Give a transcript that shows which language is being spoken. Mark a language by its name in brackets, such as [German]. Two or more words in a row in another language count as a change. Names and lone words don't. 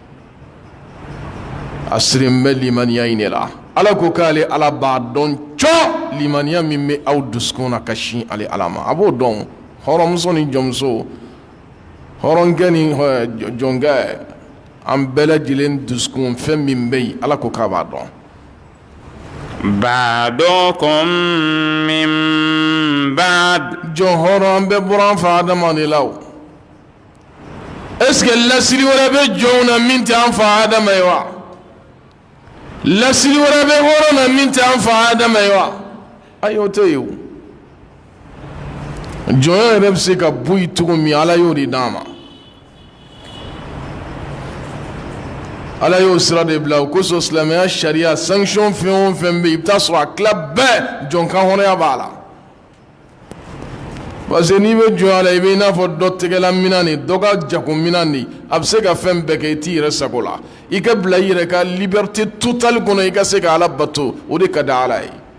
[Bambara] a siren bɛ limaniya in de la ala ko k'ale ala b'a dɔn cɔ limaniya min bɛ aw dusukun na ka sin ale ala ma a b'o dɔn hɔrɔnmuso ni jɔnmuso hɔrɔnkɛ ni jɔnkɛ an bɛɛ lajɛlen dusukun fɛn min bɛ yen ala ko k'a b'a dɔn [Arabic] بعضكم من بعض [Bambara] jɔn hɔrɔn an bɛɛ bɔra an fa adama de la o [French] est ce que [Bambara] lasiri wɛrɛ bɛ jɔnw na min tɛ an fa adama ye wa lasiri wɛrɛ bɛ hɔrɔn na min tɛ an fa adama ye wa ayi o tɛ yen o jɔnya yɛrɛ bɛ se ka bɔ yen cogo min ala y'o de d'an ma ala y'o sira de bila o kosɔn silamɛya sariya sanction fɛn o fɛn bɛ yen i bɛ taa sɔrɔ a tila bɛɛ jɔnkan hɔrɔnya b'a la [French] parce que [Bambara] n'i bɛ jɔnya la i bɛ i n'a fɔ dɔ tɛgɛla minan ni dɔ ka jago minan ni a bɛ se ka fɛn bɛɛ kɛ i t'i yɛrɛ sago la i ka bila i yɛrɛ ka [French] liberté totale [Bambara] kɔnɔ i ka se ka Ala bato o de ka di Ala ye